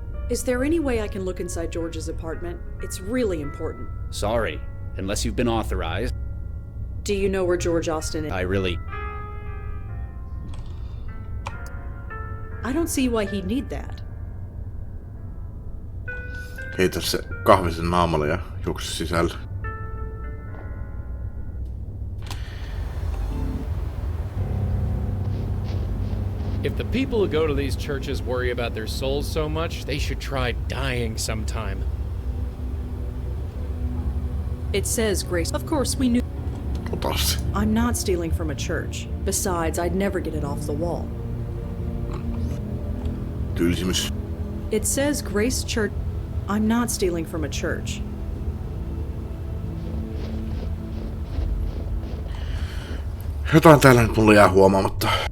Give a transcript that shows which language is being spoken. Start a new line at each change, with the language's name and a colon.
English: Is there any way I can look inside George's apartment? It's really important. Sorry. Unless you've been authorized. Do you know where George Austin is? I really... I don't see why he'd need that.
Finnish: Heitä se kahvi sen naamalle ja juokse sisälle.
English: If the people who go to these churches worry about their souls so much, they should try dying sometime. It says Grace. Of course, we knew.
Finnish: Ota se.
English: I'm not stealing from a church. Besides, I'd never get it off the wall.
Finnish: Tylsimys.
English: It says Grace Church. I'm not stealing from a church.
Finnish: Jotain täällä nyt mulla jää huomaamatta.